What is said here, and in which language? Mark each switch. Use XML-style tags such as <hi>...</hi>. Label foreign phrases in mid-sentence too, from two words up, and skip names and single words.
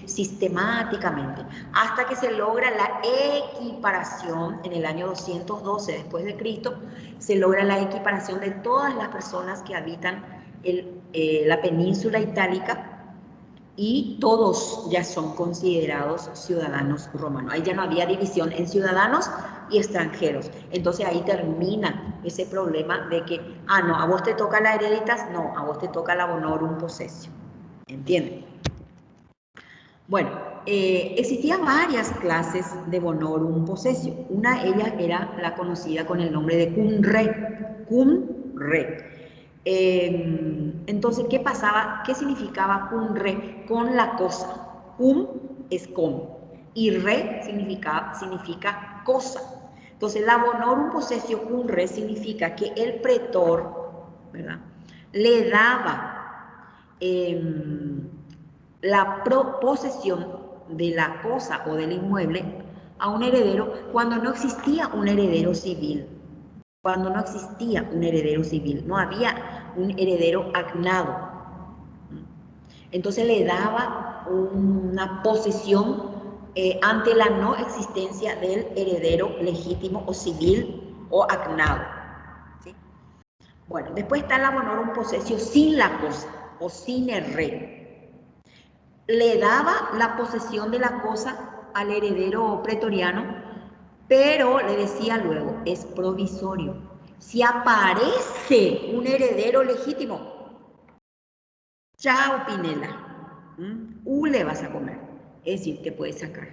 <es>Sistemáticamente, hasta que se logra la equiparación en el año 212 después de Cristo, se logra la equiparación de todas las personas que habitan la península itálica, y todos ya son considerados ciudadanos romanos. Ahí ya no había división en ciudadanos y extranjeros. Entonces ahí termina ese problema de que, no, a vos te toca la hereditas, no, a vos te toca la</es> <la>bonorum possessio.</la> <es>¿Entienden? Bueno, existían varias clases de</es> <la>bonorum possessio.</la> <es>Una de ellas era la conocida con el nombre de</es> <la>cum re. Cum re.</la> <es>Entonces, ¿qué pasaba? ¿Qué significaba</es> <la>cum re?</la> <es>Con la cosa. Cum es con y re significa cosa. Entonces, la</es> <la>bonorum possessio cum re</la> <es>significa que el pretor, ¿verdad?, le daba la posesión de la cosa o del inmueble a un heredero cuando no existía un heredero civil. Cuando no existía un heredero civil, no había un heredero agnado. Entonces le daba una posesión ante la no existencia del heredero legítimo o civil o agnado. ¿Sí? Bueno, después está la</es> <la>bonorum possessio</la> <es>sin la cosa o sin el re. Le daba la posesión de la cosa al heredero pretoriano, pero le decía luego, es provisorio. Si aparece un heredero legítimo, chao Pinela, le vas a comer, es decir, te puedes sacar.</es>